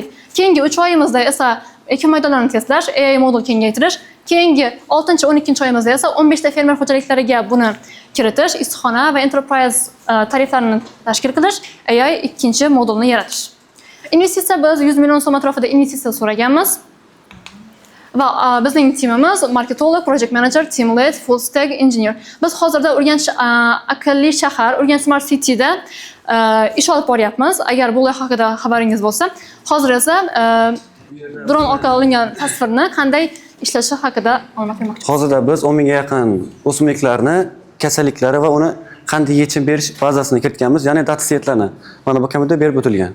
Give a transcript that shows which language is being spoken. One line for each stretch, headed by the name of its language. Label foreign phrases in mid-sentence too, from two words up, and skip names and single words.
Uzbek: Keyingi 3 oyimizda esa ekin maydonlarini testlash, AI modul kengaytirish, keyingi 6-12 oyimizda esa 15 ta fermer xo'jaliklariga buni kiritish, issiqxona va enterprise tariflarini tashkil qilish, AI ikkinchi modulni yaratish. Investitsiya biz 100 million so'm atrofida investitsiya so'raganmiz. Va bizning timimiz marketolog,
English: project manager, team lead, full stack engineer.
Uzbek: Biz hozirda Urganch aqlli shahar, Urganch Smart City'da ish olib boryapmiz. Agar bu loyiha haqida xabaringiz bo'lsa, hozir esa dron orqali olingan tasvirni qanday ishlashi haqida ma'lumot bermoqchi. Hozirda biz 10 mingga yaqin o'simliklarni kasalliklari va uni qanday yechim berish bazasini kiritganmiz, ya'ni datasetlarni mana bu kamerada berib o'tilgan.